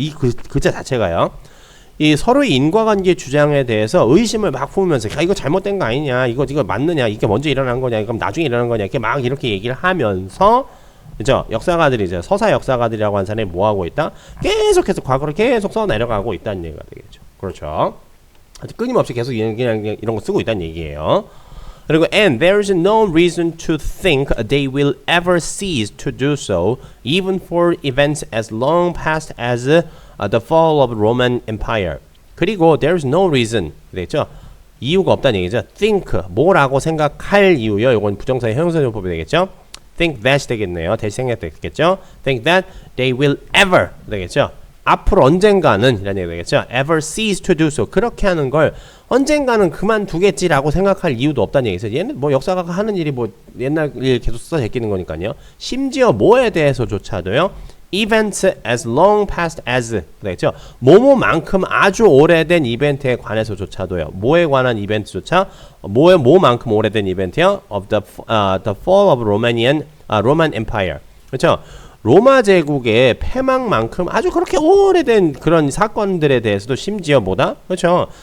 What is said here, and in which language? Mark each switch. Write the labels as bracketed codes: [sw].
[ko] 이 글자 자체가요. 이 서로의 인과관계 주장에 대해서 의심을 막 품으면서 이거 잘못된 거 아니냐, 이거 맞느냐, 이게 먼저 일어난 거냐, 그럼 나중에 일어난 거냐, 이렇게 막 이렇게 얘기를 하면서, 그죠? 역사가들이죠. 서사 역사가들이라고 하는 사람이 뭐 하고 있다? 계속해서 과거를 계속 써 내려가고 있다는 얘기가 되겠죠. 그렇죠? 끊임없이 계속 그냥 이런 거 쓰고 있다는 얘기예요. [en] 그리고 and there is no reason to think they will ever cease to do so, even for events as long past as the fall of Roman Empire. [ko] 그리고 [en] there is no reason, [ko] 되겠죠? 이유가 없다는 얘기죠. think, 뭐라고 생각할 이유요. 이건 부정사의 형용사용법이 되겠죠. [en] think that [ko] 되겠네요. 대시 생략되겠죠. [en] think that they will ever 되겠죠. [ko] 앞으로 언젠가는 이라는 얘기가 되겠죠. [en] ever cease to do so. [ko] 그렇게 하는 걸 언젠가는 그만두겠지라고 생각할 이유도 없다는 얘기죠. 얘는 뭐 역사가 하는 일이 뭐 옛날 일 계속 써져 있는 거니까요. 심지어 뭐에 대해서조차도요. [en] events as long past as 되겠죠. [ko] 뭐뭐만큼 아주 오래된 이벤트에 관해서조차도요. 뭐에 관한 이벤트조차 뭐만큼 오래된 이벤트요? [en] of the fall of Roman Empire. [ko] 그렇죠. 로마 제국의 패망만큼 아주 그렇게 오래된 그런 사건들에 대해서도 심지어 뭐다? 그렇죠.